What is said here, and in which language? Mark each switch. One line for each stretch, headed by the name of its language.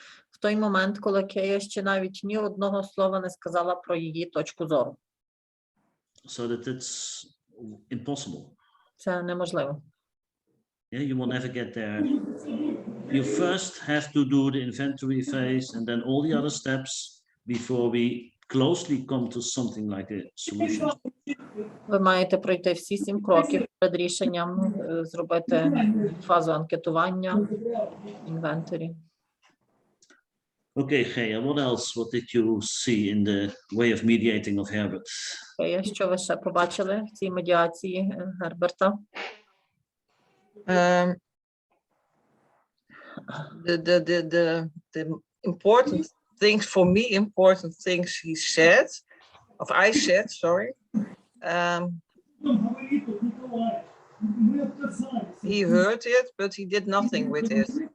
Ukrainian: В той момент, коли Кея ще навіть ні одного слова не сказала про її точку зору.
English: So that it's impossible.
Ukrainian: Це неможливо.
English: Yeah, you will never get there. You first have to do the inventory phase and then all the other steps before we closely come to something like a solution.
Ukrainian: Ви маєте пройти всі 7 кроків перед рішенням, зробити фазу анкетування, інвентарі.
English: Okay, Gea, what else? What did you see in the way of mediating of Herbert?
Ukrainian: Гея, що ви ще побачили в цій медіації Герберта?
English: The important things for me, important things he said of I said, sorry, he heard it, but he did nothing with it.